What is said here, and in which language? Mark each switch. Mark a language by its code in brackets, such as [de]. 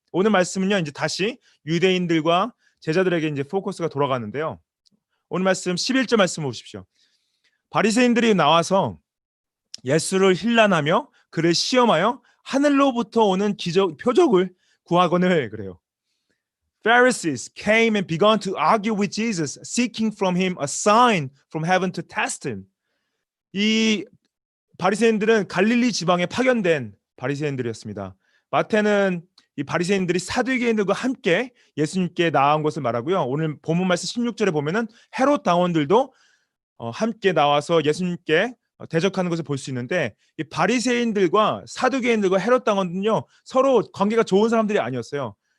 [ko] 오늘 말씀은요 이제 다시 유대인들과 제자들에게 이제 포커스가 돌아가는데요. 오늘 말씀 11절 말씀 보십시오. 바리새인들이 나와서 예수를 힐난하며 그를 시험하여 하늘로부터 오는 표적을 구하거늘 그래요. [en] Pharisees came and began to argue with Jesus, seeking from him a sign from heaven to test him. [ko] 이 바리새인들은 갈릴리 지방에 파견된 바리새인들이었습니다. 마태는 이 바리새인들이 사두개인들과 함께 예수님께 나아온 것을 말하고요. 오늘 본문 말씀 16절에 보면은 헤롯 당원들도 함께 나와서 예수님께 대적하는 것을 볼 수 있는데 이 바리새인들과 사두개인들과 헤롯 당원은요 서로 관계가 좋은 사람들이 아니었어요.